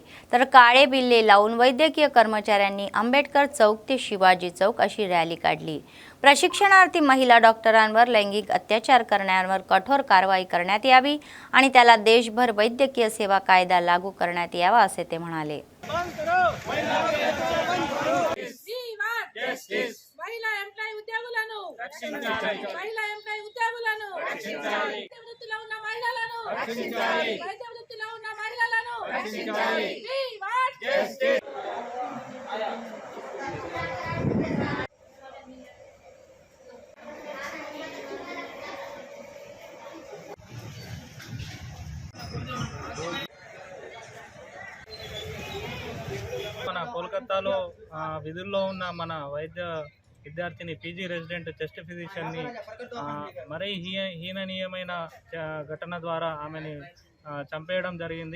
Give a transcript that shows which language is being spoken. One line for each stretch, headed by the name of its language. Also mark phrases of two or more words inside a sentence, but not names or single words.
Marathi: तर काळे बिल्ले लावून वैद्यकीय कर्मचाऱ्यांनी आंबेडकर चौक ते शिवाजी चौक अशी रॅली काढली. प्रशिक्षणार्थी महिला डॉक्टरांवर लैंगिक अत्याचार करणाऱ्यांवर कठोर कारवाई करण्यात यावी आणि त्याला देशभर वैद्यकीय सेवा कायदा लागू करण्यात यावा असे ते म्हणाले.
Telugu: మహిళా ఎంప్లాయీ ఉద్యోగులను రక్షించాలి. మహిళా ఎంప్లాయీ ఉద్యోగులను రక్షించాలి. వైద్య వృత్తిలో ఉన్న మహిళలను రక్షించాలి. వైద్య వృత్తిలో ఉన్న మహిళలను రక్షించాలి.
English: We want justice.
Telugu: మన కోల్కతాలో విధుల్లో ఉన్న మన వైద్య విద్యార్థిని
English: PG resident chest physicianni
Telugu: మరీ హీననీయమైన ఘటన ద్వారా ఆమెని చంపేయడం జరిగింది.